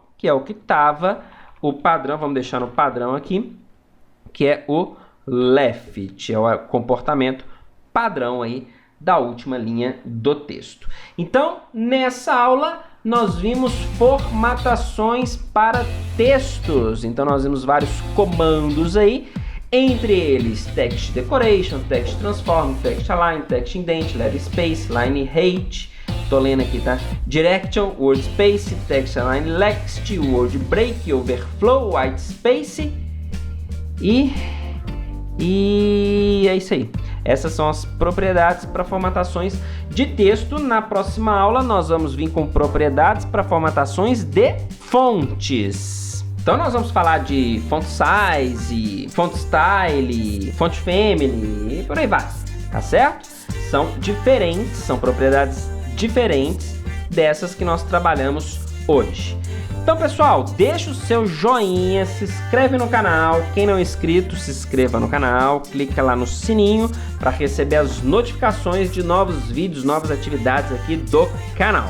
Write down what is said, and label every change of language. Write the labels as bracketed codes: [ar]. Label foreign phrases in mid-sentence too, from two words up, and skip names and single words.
[pt] Que é o que estava o padrão, vamos deixar no padrão aqui, que é o left, é o comportamento padrão aí da última linha do texto. Então, nessa aula, nós vimos formatações para textos. Então, nós vimos vários comandos aí, entre eles [en] Text Decoration, Text Transform, Text Align, Text Indent, Letter Space, Line Height, [pt] tô lendo aqui, tá? [en] Direction, Word Space, Text Align Next, Word Break, Overflow, White Space [pt] e é isso aí. Essas são as propriedades para formatações de texto. Na próxima aula nós vamos vir com propriedades para formatações de fontes. Então nós vamos falar de [en] font size, font style, font family [pt] e por aí vai, tá certo? São diferentes, são propriedades diferentes dessas que nós trabalhamos hoje. Então, pessoal, deixa o seu joinha, se inscreve no canal. Quem não é inscrito, se inscreva no canal, clica lá no sininho para receber as notificações de novos vídeos, novas atividades aqui do canal.